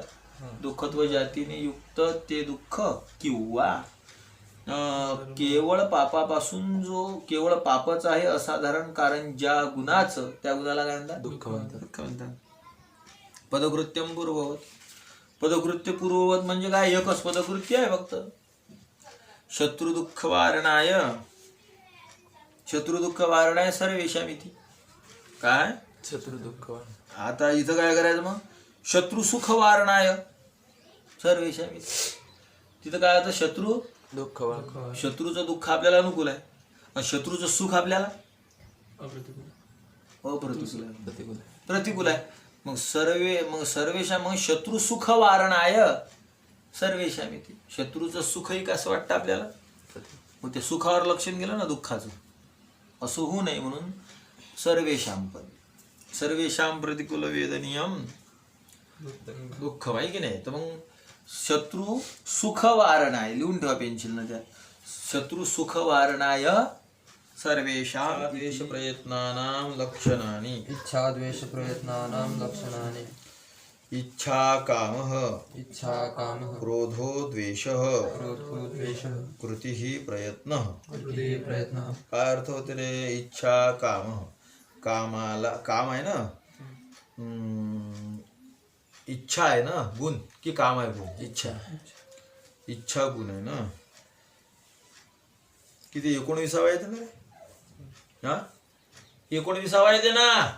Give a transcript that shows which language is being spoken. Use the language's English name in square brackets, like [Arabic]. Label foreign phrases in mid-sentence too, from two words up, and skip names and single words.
[Marathi] दुःखत्व जातीने युक्त ते दुःख किंवा केवळ पापापासून जो केवळ पापच आहे असाधारण कारण ज्या गुणाचं, त्या गुणाला काय म्हणतात? दुःख म्हणतात. [Sanskrit] पदकृत्यम पूर्ववत. पदकृत्य पूर्ववत [Marathi] म्हणजे काय? एकच पदकृत्य आहे फक्त. [Sanskrit] शत्रू दुःख वारणाय. शत्रू दुःख वारणाय सर्वेशाम इति. [Marathi] काय? शत्रू दुःख. आता इथं काय करायचं मग? [Sanskrit] शत्रू सुख वारणाय सर्वेशाम इति. [Marathi] तिथं काय होतं? शत्रू दुःख. शत्रूचं दुःख आपल्याला अनुकूल आहे आणि शत्रूचं सुख आपल्याला प्रतिकूल आहे. मग सर्वेशाम मग [Sanskrit] शत्रू सुख वारणाय सर्वेशाम इति. [Marathi] शत्रूचं सुखही कसं वाटतं आपल्याला? मग ते सुखावर लक्षण गेलं ना दुःखाचं. असं होऊ नये म्हणून सर्वेशाम पद. [Sanskrit] सर्वेशाम प्रतिकूल वेदनीयम दुःख [Marathi] आहे की नाही. तर मग शत्रू सुख वारण आहे, लिहून ठेवा पेन्सिलनं. [Sanskrit] त्या शत्रु सुख वारणाय सर्वेषां द्वेष प्रयत्नानां लक्षणानि इच्छा द्वेष प्रयत्नानां लक्षणानि इच्छा कामः इच्छा कामः क्रोधो द्वेषः क्रोधो द्वेषः कृतिः प्रयत्नः कृतिः प्रयत्नः [Marathi] काय अर्थ होते रे [Sanskrit] इच्छा कामः [Marathi] कामाला काम आहे ना इच्छा आहे ना गुण की काम आहे गुण इच्छा गुण आहे ना किती 19 येते ना रे हा 19 येते ना